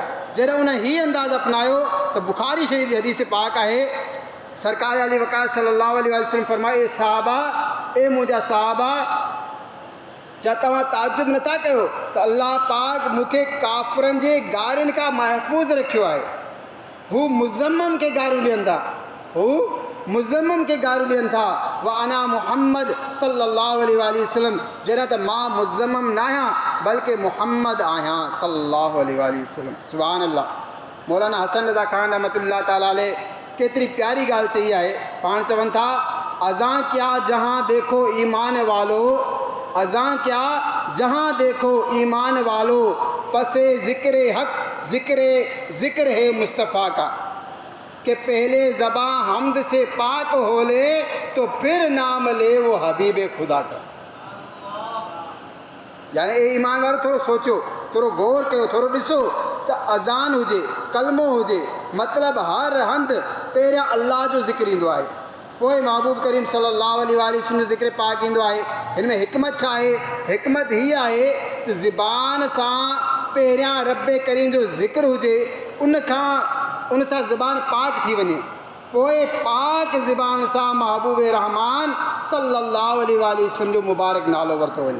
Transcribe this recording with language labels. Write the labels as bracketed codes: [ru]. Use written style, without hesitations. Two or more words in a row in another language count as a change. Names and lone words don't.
[sd] जॾहिं उन हीअ अंदाज़ अपनायो त बुखारी शरीफ़ जी हदीस पाक आहे, सरकार अली वक़ार [ar] صلى الله عليه وسلم [sd] फरमाए, ए साहबा, ए मुंहिंजा साहबा, छा तव्हां ताजुब नथा कयो त अल्लाह पाक मूंखे काफ़िरनि जे गारियुनि खां महफ़ूज़ रखियो आहे। हू मुज़म्मम खे गारियूं ॾियनि था, हू मुज़म्मम खे गारियूं ॾियनि था। [ar] وأنا محمد صلى الله عليه وسلم, [sd] जॾहिं त मां मुज़म्मम न आहियां बल्कि मुहम्मद आहियां [ar] صلى الله عليه وسلم. سبحان الله. [sd] मौलाना हसन रज़ा ख़ान [ar] رحمة الله تعالى عليه [sd] केतिरी प्यारी ॻाल्हि चई आहे। पाण चवनि था, [ur] اذاں کیا جہاں دیکھو ایمان والو، اذاں کیا جہاں دیکھو ایمان والو، پس ذکر حق ذکر ہے مصطفیٰ کا، کہ پہلے زباں حمد سے پاک ہو لے تو پھر نام لے وہ حبیب خدا کا. [sd] यानी ए ईमान वारो थोरो सोचो, थोरो गौर कयो, थोरो ॾिसो त अज़ान हुजे, कलमो हुजे, मतिलबु हर हंधि पहिरियां अल्लाह जो ज़िक्र ईंदो आहे, पोइ महबूब करीम [ar] صلى الله عليه وسلم [sd] जो ज़िक्र पाक ईंदो आहे। हिन में हिकमत छा आहे? हिकमत हीअ आहे त ज़बान सां पहिरियां रब करीम जो ज़िक्र हुजे, उन सां ज़बान पाक थी वञे, पोइ पाक ज़बान सां महबूब रहमान [ar] صلى الله عليه وسلم [sd] जो मुबारक नालो वरितो वञे।